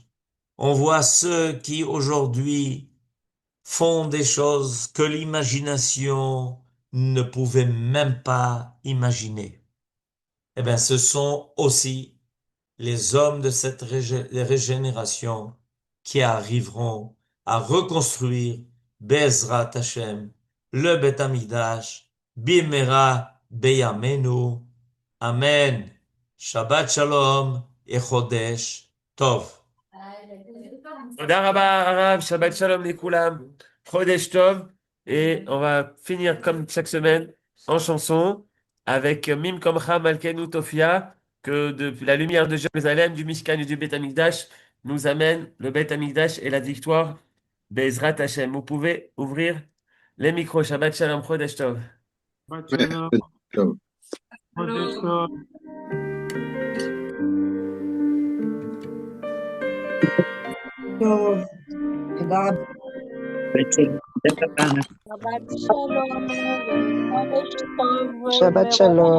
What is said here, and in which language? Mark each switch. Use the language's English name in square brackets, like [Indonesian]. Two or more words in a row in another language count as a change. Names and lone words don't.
[French] On voit ceux qui aujourd'hui font des choses que l'imagination ne pouvait même pas imaginer. Eh bien, ce sont aussi les hommes de cette régénération qui arriveront à reconstruire [Hebrew] בעזרת השם, [French] le Beth Amikdash, [Hebrew] במהרה בימינו. [French] Amen. [Hebrew] שבת שלום et חודש טוב. תודה רבה, הרב, שבת שלום לכולם, חודש טוב, [French] et on va finir comme chaque semaine en chanson avec [Hebrew] ממקומך מלכנו תופיע, [French] que de la lumière de Jérusalem, du Mishkan et du Beth Amikdash nous amène le Beth Amikdash et la victoire [Hebrew] בעזרת השם. [French] Vous pouvez ouvrir les micros. [Hebrew] שבת שלום, חודש טוב. טוב, תודה רבה. שבת שלום.